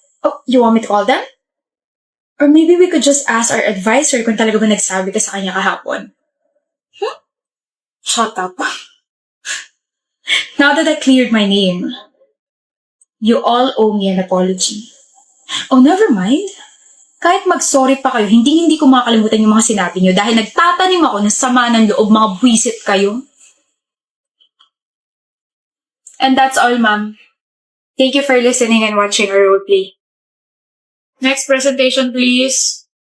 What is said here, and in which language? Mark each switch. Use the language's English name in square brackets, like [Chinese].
[English] Oh, you want me to call them? Or maybe we could just ask our advisor [Filipino] kung talaga ba nagsabi ka sa kanya kahapon. [English] Shut up. Now that I cleared my name, you all owe me an apology. Oh, never mind. [Filipino] Kahit mag-sorry pa kayo, hindi ko makakalimutan yung mga sinabi niyo dahil nagtatanim ako ng sama ng loob, mga buwisit kayo. [English] And that's all, ma'am. Thank you for listening and watching our roleplay. Next presentation, please.